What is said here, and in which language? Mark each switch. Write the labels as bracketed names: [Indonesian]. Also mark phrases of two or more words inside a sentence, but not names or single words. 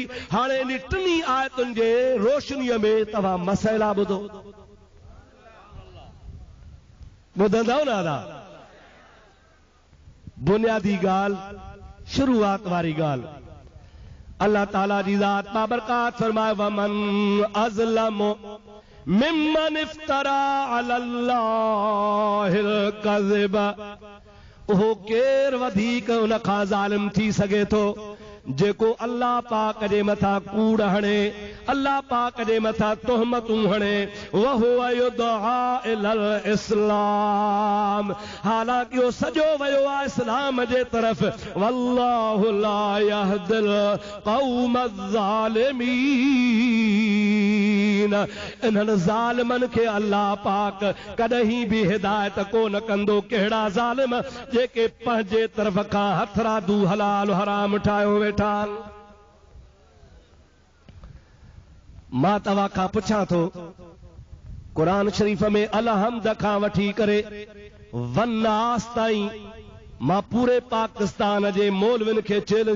[Sindhi] हाणे इन टिनी आयतुनि जे रोशनीअ में तव्हां मसइला ॿुधो। ॿुधंदव न दादा? बुनियादी ॻाल्हि, शुरूआत वारी ॻाल्हि, अल्लाह ताला जी ज़ात बाबरकात फरमाए [Arabic] ومن أظلم ممن افترى على الله الكذب. [Sindhi] उहो केर वधीक उन खां ज़ालिम थी सघे थो जेको अल्लाह पाक जे मथां कूड़ हणे, अल्लाह पाक जे मथां तोहमतूं हणे। [Arabic] وهو يدعى إلى الإسلام, [Sindhi] हालांकि उहो सॼो वियो आहे इस्लाम जे तरफ़। [Arabic] والله لا يهدي القوم الظالمين, [Sindhi] इन्हनि ज़ालिमनि खे अल्लाह पाक कॾहिं बि हिदायत कोन कंदो। कहिड़ा ज़ालिम? जेके पंहिंजे तरफ़ खां हथरादू हलाल हराम ठाहियो वेठा। मां तव्हां खां पुछां थो, क़ुरान शरीफ़ में अलहम्द खां वठी करे वन्नास ताईं मां पूरे पाकिस्तान जे मौलविन खे चैलेंज